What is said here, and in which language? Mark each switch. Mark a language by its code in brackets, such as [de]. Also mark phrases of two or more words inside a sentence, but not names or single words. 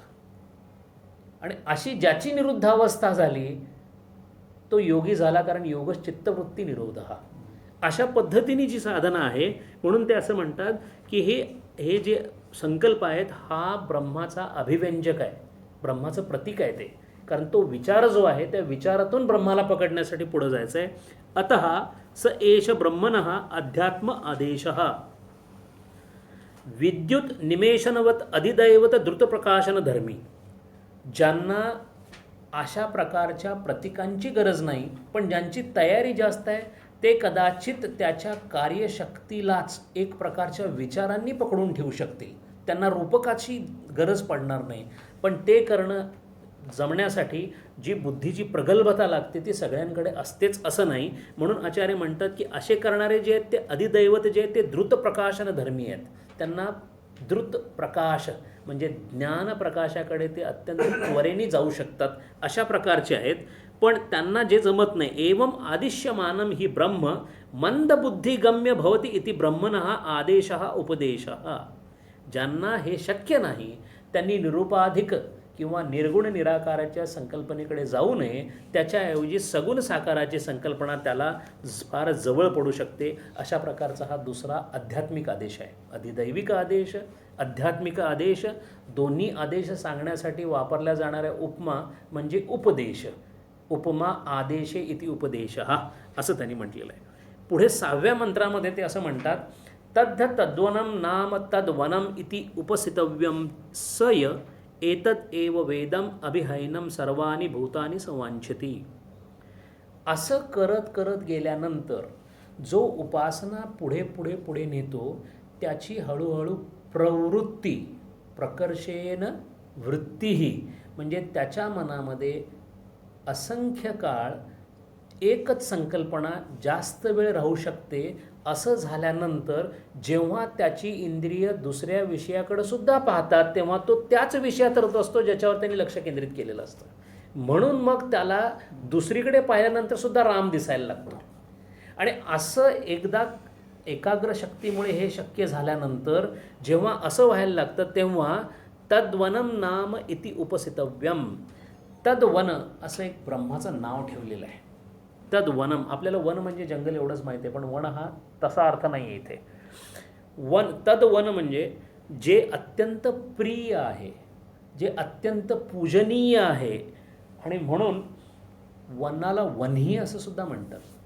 [mr] आणि अशी ज्याची निरुद्धावस्था झाली तो योगी झाला, कारण योगच चित्तवृत्ती निरोध हा. अशा पद्धतीने जी साधना आहे म्हणून ते असं म्हणतात की हे जे संकल्प आहेत हा ब्रह्माचा अभिव्यंजक आहे, ब्रह्माचं प्रतीक आहे ते. कारण तो विचार जो आहे त्या विचारातून ब्रह्माला पकडण्यासाठी पुढे जायचं आहे. [sa] अतः स एष ब्रह्मणः अध्यात्म आदेशः विद्युत निमेषनवत अधिदैवत द्रुतप्रकाशन धर्मी. [mr] ज्यांना अशा प्रकारच्या प्रतीकांची गरज नाही पण ज्यांची तयारी जास्त आहे ते कदाचित त्याच्या कार्यशक्तीलाच एक प्रकारच्या विचारांनी पकडून ठेवू शकतील. त्यांना रूपकाची गरज पडणार नाही. पण ते करणं जमण्यासाठी जी बुद्धीची प्रगल्भता लागते ती सगळ्यांकडे असतेच असं नाही. म्हणून आचार्य म्हणतात की असे करणारे जे आहेत ते अधिदैवत जे आहेत ते द्रुत प्रकाशन धर्मी आहेत. त्यांना द्रुत प्रकाश म्हणजे ज्ञान प्रकाशाकडे ते अत्यंत त्वरेने जाऊ शकतात अशा प्रकारचे आहेत. पण त्यांना जे जमत नाही [sa] एवं आदिश्यमानं ही ब्रह्म मंदबुद्धिगम्य भवति इति ब्रह्मणः आदेशः उपदेशः. [mr] ज्यांना हे शक्य नाही त्यांनी निरुपाधिक किंवा निर्गुण निराकाराच्या संकल्पनेकडे जाऊ नये. त्याच्याऐवजी सगुण साकाराची संकल्पना त्याला फार जवळ पडू शकते. अशा प्रकारचा हा दुसरा आध्यात्मिक आदेश आहे. अधिदैविक आदेश, आध्यात्मिक आदेश, दोन्ही आदेश सांगण्यासाठी वापरल्या जाणाऱ्या उपमा म्हणजे उपदेश. [sa] उपमा आदेशे इति उपदेशः [mr] असं त्यांनी म्हटलेलं आहे. पुढे 6व्या मंत्रामध्ये ते असं म्हणतात [sa] तद्ध तद्वनं नाम तद्वनम इति उपसितव्यम सय एतत् एव वेदम अभिहैनं सर्वाणि भूतानि संवांछति. [mr] असं करत करत गेल्यानंतर जो उपासना पुढे पुढे पुढे नेतो त्याची हळूहळू प्रवृत्ती प्रकर्षेन वृत्तीही म्हणजे त्याच्या मनामध्ये असंख्य काळ एकच संकल्पना जास्त वेळ राहू शकते. असं झाल्यानंतर जेव्हा त्याची इंद्रिय दुसऱ्या विषयाकडे सुद्धा पाहतात तेव्हा तो त्याच विषयात रत असतो ज्याच्यावर त्यांनी लक्ष केंद्रित केलेलं असतं. म्हणून मग त्याला दुसरीकडे पाहिल्यानंतर सुद्धा राम दिसायला लागतो. आणि असं एकदा एकाग्र शक्तीमुळे हे शक्य झाल्यानंतर जेव्हा असं व्हायला लागतं तेव्हा [sa] तद्वनम नाम इति उपसितव्यम. [mr] तद्वन असं एक ब्रह्माचं नाव ठेवलेलं आहे. तद्वनम आपल्याला वन म्हणजे जंगल एवढंच माहिती आहे पण वन हा तसा अर्थ नाही आहे इथे. वन तद्वन म्हणजे जे अत्यंत प्रिय आहे, जे अत्यंत पूजनीय आहे. आणि म्हणून वनाला वन्ही असं सुद्धा म्हणतात.